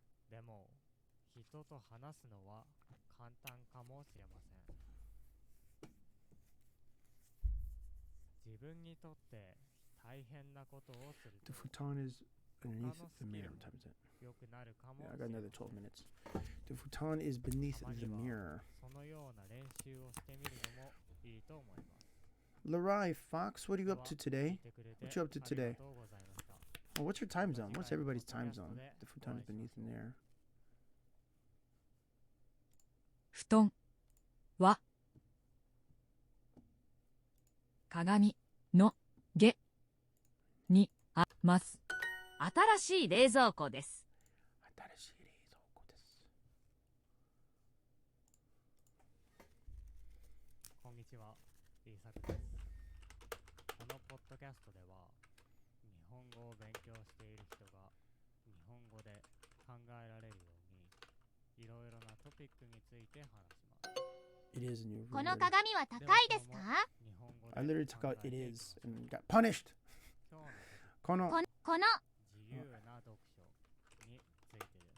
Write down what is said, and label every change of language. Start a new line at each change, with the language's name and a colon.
Japanese: でも人と話すのは簡単かもしれません。自分にとって大変なことをすると
English: The futon is underneath the mirror. What time is it? Yeah, I got another 12 minutes. The futon is beneath the mirror.
Japanese: そのような練習をしてみるのもいいと思います。
English: Larai Fox, what are you up to today? What you up to today? Oh, what's your time zone? What's everybody's time zone? The futon is beneath in there.
Japanese: 布団は鏡の下にあます。新しい冷蔵庫です。新しい冷蔵庫です。こんにちは、イーサクです。このポッドキャストでは日本語を勉強している人が日本語で考えられるようにいろいろなトピックについて話します。
English: It is a new
Japanese: この鏡は高いですか？
English: I literally took out it is and got punished.
Japanese: この自由な読書についてです。